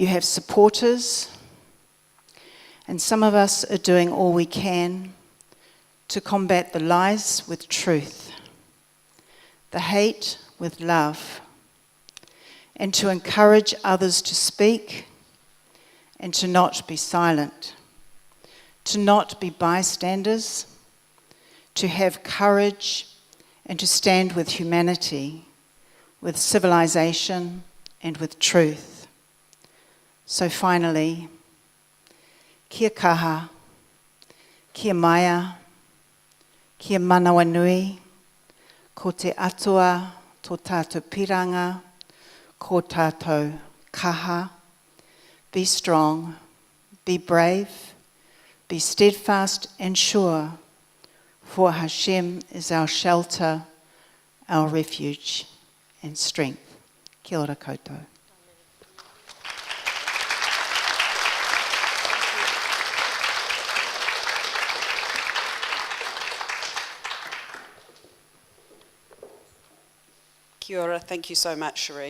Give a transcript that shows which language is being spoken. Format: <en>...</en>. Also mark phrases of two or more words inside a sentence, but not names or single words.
<en>have supporters, and some of us are doing all we can to combat the lies with truth, the hate with love, and to encourage others to speak and to not be silent, to not be bystanders, to have courage and to stand with humanity, with civilization and with truth. So finally,</en> <mi>kia kaha, kia maia, kia manawanui, ko te atua tō tātou piranga, ko tātou kaha.</mi> <en>Be strong, be brave, be steadfast and sure, for Hashem is our shelter, our refuge and strength.</en> <mi>Kia ora koutou. Kia ora,</mi> <en>thank you so much, Cherie.</en>